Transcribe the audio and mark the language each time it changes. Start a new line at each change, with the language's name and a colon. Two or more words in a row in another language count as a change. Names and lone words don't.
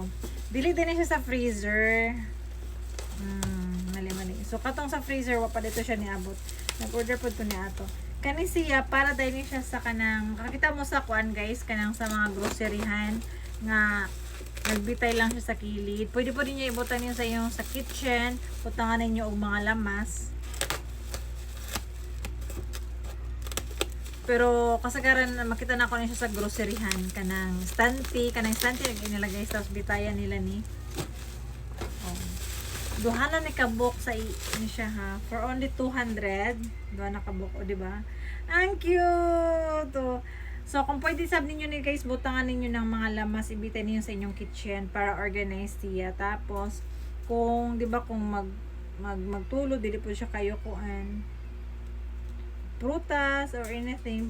Cebuano: Dili din siya sa freezer. Mali. So katong sa freezer wa pa dito siya niabot. Nag-order pod ko ni ato. Kani siya para dahil siya sa kanang kakita mo sa kuan guys, kanang sa mga groceryhan nga nagbitay lang siya sa kilid. Pwede po din niyo ibutan niyo sa iyong sa kitchen, butangan ninyo og mga lamas. Pero kasagaran makita na ko na siya sa groceryhan kanang stanty nilagay sa bitayan nila ni. Duha na ni kabok sa ni siya ha
English: for only
Cebuano: 200. Duha na kabok o di ba? Ang cute. So kung pwede sab ninyo ni guys butangan ninyo ng mga lamas ibitay niyo sa inyong kitchen para organize siya. Tapos kung di ba kung magtulo dili po siya kayo kuan prutas
English: or anything.